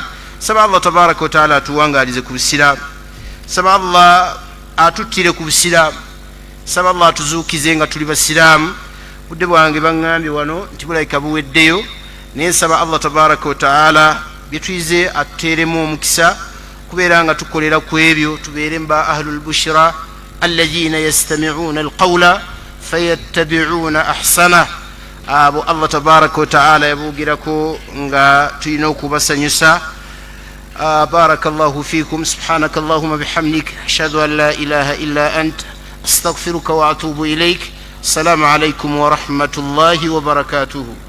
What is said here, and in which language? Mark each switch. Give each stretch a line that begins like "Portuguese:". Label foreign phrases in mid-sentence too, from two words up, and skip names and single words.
Ganda: Saba
Arabic: الله تبارك وتعالى
Ganda: atuwangaalize ku busiraamu, saba Allah atuttire ku busiraamu, saba Allah atuzuukize nga tuli basiraamu. Budde bwange baŋŋambye wano nti bulayika buweddeyo, naye nsaba
Arabic: الله تبارك وتعالى
Ganda: byetuyize atuteeremu omukisa, kubeera nga tukolera ku ebyo, tubeere mba
Arabic: أهل البشرى الذين يستمعون القول فيتبعون أحسن.
Ganda: Abo
Arabic: الله تبارك وتعالى
Ganda: yaboogirako nga tulina okubasanyusa.
Arabic: بارك الله فيكم، سبحانك اللهم وبحمدك، أشهد أن لا إله إلا أنت، أستغفرك وأتوب إليك. السلام عليكم ورحمة الله وبركاته.